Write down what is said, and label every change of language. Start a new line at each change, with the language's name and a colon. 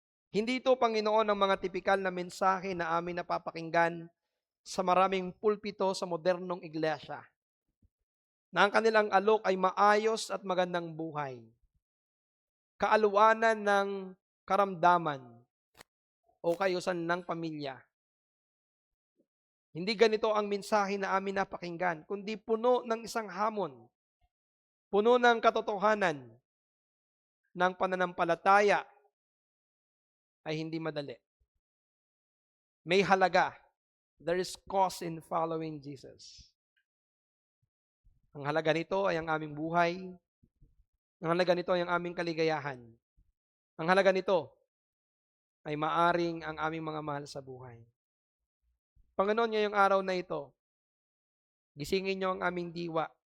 Filipino: Hindi ito, Panginoon, ang mga tipikal na mensahe na aming napapakinggan sa maraming pulpito sa modernong iglesia, na ang kanilang alok ay maayos at magandang buhay, kaaluwanan ng karamdaman o kayusan ng pamilya. Hindi ganito ang mensahe na amin napakinggan, kundi puno ng isang hamon, puno ng katotohanan ng pananampalataya ay hindi madali. May halaga.
English: There is cost in following Jesus.
Filipino: Ang halaga nito ay ang aming buhay. Ang halaga nito ay ang aming kaligayahan. Ang halaga nito ay maaring ang aming mga mahal sa buhay. Panginoon, ngayong araw na ito, gisingin niyo ang aming diwa.